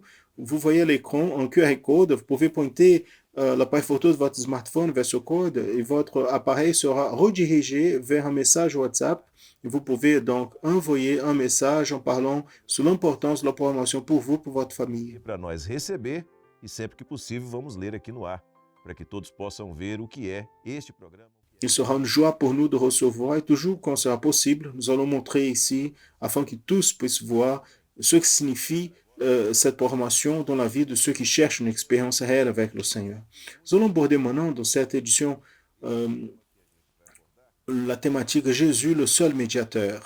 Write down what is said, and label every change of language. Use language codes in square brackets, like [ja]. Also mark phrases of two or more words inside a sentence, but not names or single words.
[fr] Vous voyez à l'écran un QR code. Vous pouvez pointer l'appareil photo de votre smartphone vers ce code et votre appareil sera redirigé vers un message WhatsApp. Et vous pouvez donc envoyer un message en parlant sur l'importance de la formation pour vous, pour votre famille. [pt] Para nós receber e sempre que possível vamos ler aqui no ar, para que todos possam ver o que é este programa. [fr] Il sera une joie pour nous de recevoir et toujours quand sera possible, nous allons montrer ici afin que tous puissent voir ce que signifie cette formation dans la vie de ceux qui cherchent une expérience réelle avec le Seigneur. Nous allons aborder maintenant dans cette édition la thématique Jésus, le seul médiateur.